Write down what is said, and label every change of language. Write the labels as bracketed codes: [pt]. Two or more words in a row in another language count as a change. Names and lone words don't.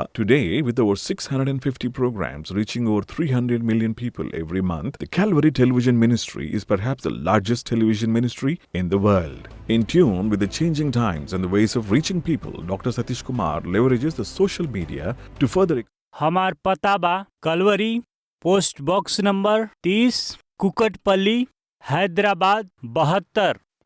[en] Today, with over 650 programs reaching over 300 million people every month, the Calvary Television Ministry is perhaps the largest television ministry in the world. In tune with the changing times and the ways of reaching people, Dr. Satish Kumar leverages the social media to further. [bho] हमार पता बा कलवरी, [en] post box number [bho] 30, कुकटपल्ली, हैदराबाद 72।